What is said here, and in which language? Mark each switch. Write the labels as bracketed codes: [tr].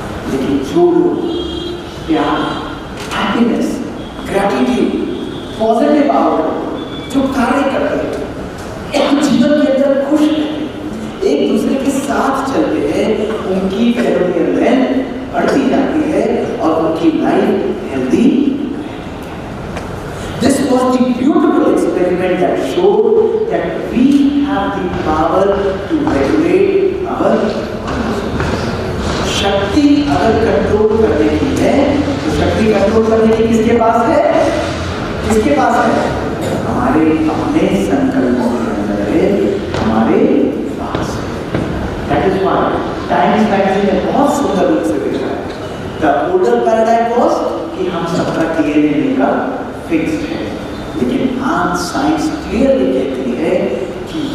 [hi] लेकिन जो लोग प्यार, हैप्पीनेस, ग्रैटिट्यूड, पॉजिटिव आउटलुक जो कार्य करते हैं, जीवन के अंदर खुश रहते, एक दूसरे के साथ चलते हैं, उनकी टेलोमियर लेंथ बढ़ती जाती है और उनकी life healthy. [en] This was the beautiful experiment that showed that we have the power to regulate our [hi] शक्ति अगर कंट्रोल करने की है तो शक्ति कंट्रोल करने की किसके पास है? किसके पास है? हमारे अपने संकल्पों के अंदर है, हमारे पास है। [en] That is why [hi] times magazine ने बहुत सुंदर रूप से लिखा है, [en] The older paradigm was [hi] कि हम सबका DNA का फिक्स्ड है, लेकिन आज साइंस क्लियरली कहती है कि